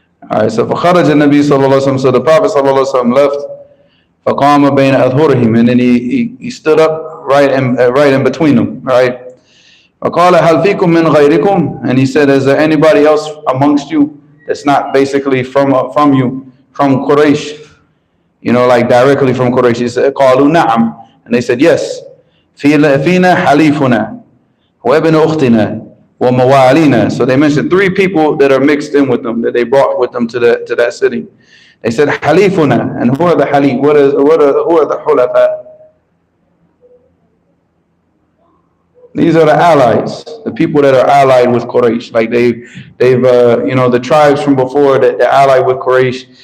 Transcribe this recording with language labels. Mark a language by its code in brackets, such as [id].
[en] All right, so [ar] فخرج النبي صلى الله عليه وسلم, [en] so the Prophet [ar] صلى الله عليه وسلم left. فقام بين أظهرهم, [en] and then he stood up right in between them, right? [ar] فقال هل فيكم من غيركم, [en] and he said, is there anybody else amongst you that's not basically from you, from Quraish, like directly from Quraish? He said, [ar] قالوا نعم, [en] and they said yes. [ar] فينا حليفنا وابن أختنا وموالينا. [en] So they mentioned three people that are mixed in with them, that they brought with them to that city. They said حليفنا, and who are the halif? Who are the hulafa? These are the allies, the people that are allied with Quraysh. Like they've the tribes from before that they're allied with Quraysh.